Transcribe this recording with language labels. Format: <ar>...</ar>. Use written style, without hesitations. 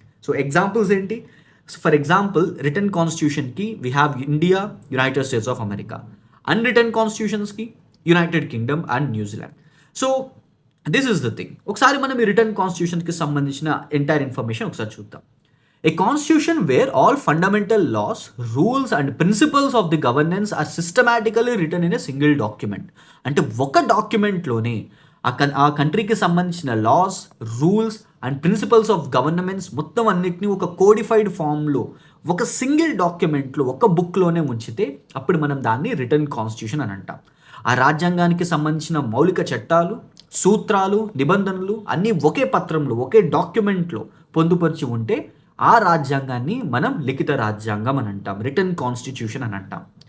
<en>So examples ఏంటి, for example return కాన్స్టిట్యూషన్కి we have India, United states of America. Unwritten కాన్స్టిట్యూషన్స్కి United Kingdom and New Zealand. So this is the thing.</en> <te>ఒకసారి మనం ఈ return కాన్స్టిట్యూషన్కి సంబంధించిన entire information ఒకసారి చూద్దాం.</te> <en>A constitution where all fundamental laws, rules and principles of the governance are systematically written in a single document.</en> <te>అంటే ఒక డాక్యుమెంట్లోనే ఆ కంట్రీకి సంబంధించిన loss, rules and principles of governments మొత్తం అన్నిటినీ ఒక కోడిఫైడ్ ఫామ్లో ఒక సింగిల్ డాక్యుమెంట్లో ఒక బుక్లోనే ఉంచితే అప్పుడు మనం దాన్ని రిటర్న్ కాన్స్టిట్యూషన్ అని అంటాం. ఆ రాజ్యాంగానికి సంబంధించిన మౌలిక చట్టాలు, సూత్రాలు, నిబంధనలు అన్నీ ఒకే పత్రంలో, ఒకే డాక్యుమెంట్లో పొందుపరిచి ఉంటే ఆ రాజ్యాంగాన్ని మనం లిఖిత రాజ్యాంగం అని అంటాం, రిటర్న్ కాన్స్టిట్యూషన్ అని అంటాం.</te>